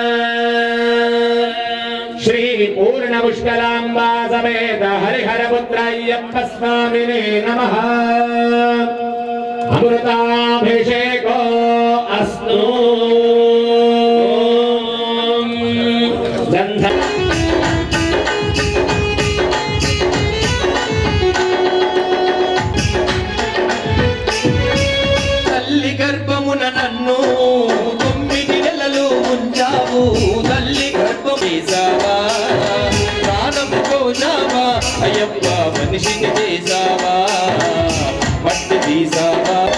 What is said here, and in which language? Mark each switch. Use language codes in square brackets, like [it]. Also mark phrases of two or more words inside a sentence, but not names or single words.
[sa] श्री पूर्ण पुष्कलांबा समेत हरिहर पुत्र अय्यप्प स्वामिने नमः। अमृताभिषेको अस्तु। गन्ध [te] తల్లి గర్భమున నన్ను 9 నెలలు ఉంచావు తల్లి గర్భం వేసావా ప్రాణము పోసావా అయ్యప్ప మనిషిని చేసావా మట్టి తీసావా